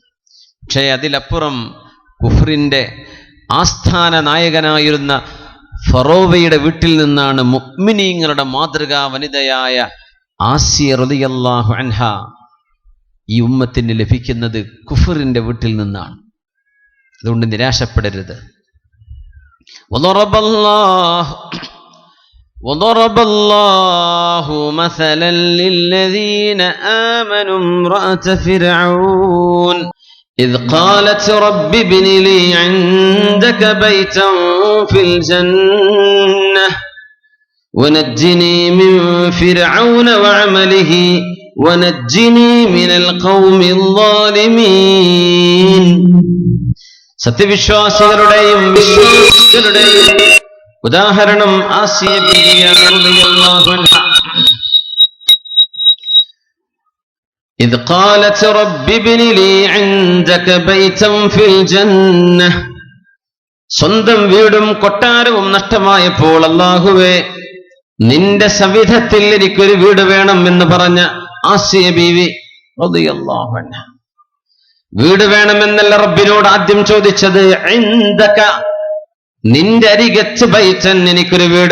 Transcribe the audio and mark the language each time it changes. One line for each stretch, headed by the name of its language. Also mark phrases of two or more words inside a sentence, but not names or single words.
Malayalam: പക്ഷേ അതിലപ്പുറം കുഫ്റിന്റെ ആസ്ഥാന നായകനായിരുന്ന ഫറോവയുടെ വീട്ടിൽ നിന്നാണ് മുഅ്മിനീങ്ങളുടെ മാതൃകാ വനിതയായ ആസിയ
Arabic: رضي الله عنها
Malayalam: ഈ ഉമ്മത്തിന് ലഭിക്കുന്നത് കുഫറിന്റെ വീട്ടിൽ നിന്നാണ്. അതുകൊണ്ട് നിരാശപ്പെടരുത്.
Arabic: وضرب الله مثلا للذين آمنوا امرأة فرعون إذ قالت رب ابن لي عندك بيتا في الجنة ونجني من فرعون وعمله ونجني من القوم الظالمين.
Malayalam: സത്യവിശ്വാസികളുടെയും വിശ്വാസികളുടെയും ഉദാഹരണം ആസിയ ബിബിയാണ്
Arabic: رضي الله عنها. إذ قالت رب ابن لي عندك بيتا في الجنة.
Malayalam: സ്വന്തം വീടും കൊട്ടാരവും നഷ്ടമായപ്പോൾ അല്ലാഹുവേ നിന്റെ സവിധത്തിൽ എനിക്കൊരു വീട് വേണം എന്ന് പറഞ്ഞ ആസിയ ബീവി
Arabic: رضي الله عنها
Malayalam: വീട് വേണമെന്നല്ല റബ്ബിനോട് ആദ്യം ചോദിച്ചത്. ഇൻദക, നിന്റെ അരികത്ത് ബൈതൻ, എനിക്കൊരു വീട്.